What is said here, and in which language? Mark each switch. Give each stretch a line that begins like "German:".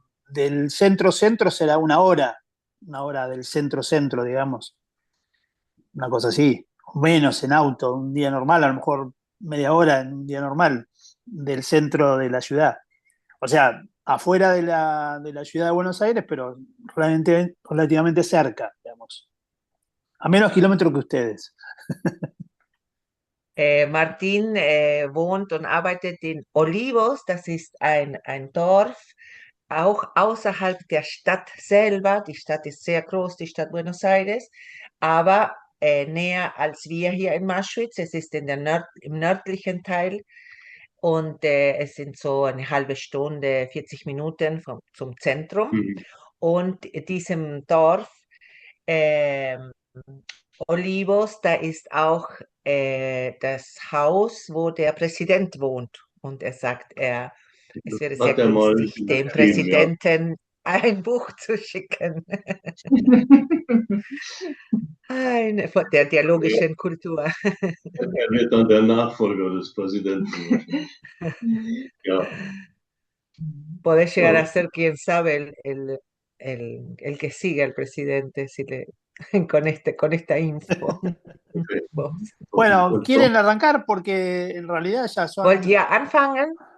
Spanish: Del centro-centro será una hora del centro-centro, digamos, una cosa así, o menos en auto, un día normal, a lo mejor media hora en un día normal, del centro de la ciudad. O sea, afuera de la ciudad de Buenos Aires, pero relativamente cerca, digamos. A menos kilómetros que ustedes.
German: Martin wohnt und arbeitet in Olivos, das ist ein Dorf, auch außerhalb der Stadt selber. Die Stadt ist sehr groß, die Stadt Buenos Aires, aber näher als wir hier in Maschwitz. Es ist in im nördlichen Teil und es sind so eine halbe Stunde, 40 Minuten zum Zentrum. Mhm. Und diesem Dorf Olivos, da ist auch das Haus, wo der Präsident wohnt. Und er sagt, es wäre sehr Hat er mal günstig, dem geschrieben, ja. Präsidenten ein Buch zu schicken. Von der dialogischen Kultur. Er wird dann der Nachfolger des Präsidenten wahrscheinlich. Ja.
Spanish: Puede llegar a ser, quién sabe, el que sigue al presidente con esta info. Vos. Bueno, ¿quieren arrancar? Porque en realidad ya son
German: Wollt ihr anfangen?